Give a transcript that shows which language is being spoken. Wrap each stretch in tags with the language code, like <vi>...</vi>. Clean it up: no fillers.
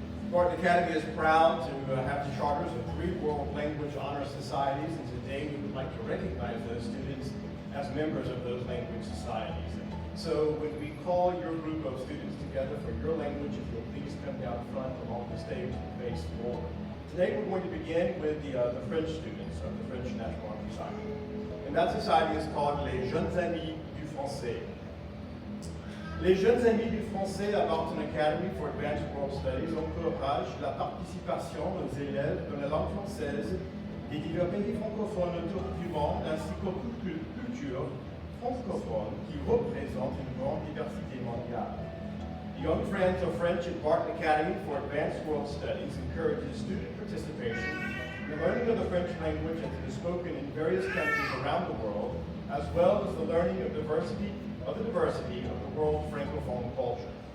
<en>Barton Academy is proud to have the charters of 3 World Language Honor Societies, and today we would like to recognize those students as members of those language societies. So when we call your group of students together for your language, if you'll please come down front along the stage and face forward. Today we're going to begin with the French students of the French National Honor Society. And that society is called Les Jeunes Amis du Français.</en> <fr>Les Jeunes Amis du Français à Barton Academy for Advanced World Studies encouragent la participation aux élèves de la langue française des divers pays francophones autour du monde ainsi qu'aux cultures francophones qui représentent une grande diversité mondiale.</fr> <en>The Young Friends of French at Barton Academy for Advanced World Studies encourages student participation in the learning of the French language as it is spoken in various countries around the world, as well as the learning of the diversity of the world francophone culture.</en>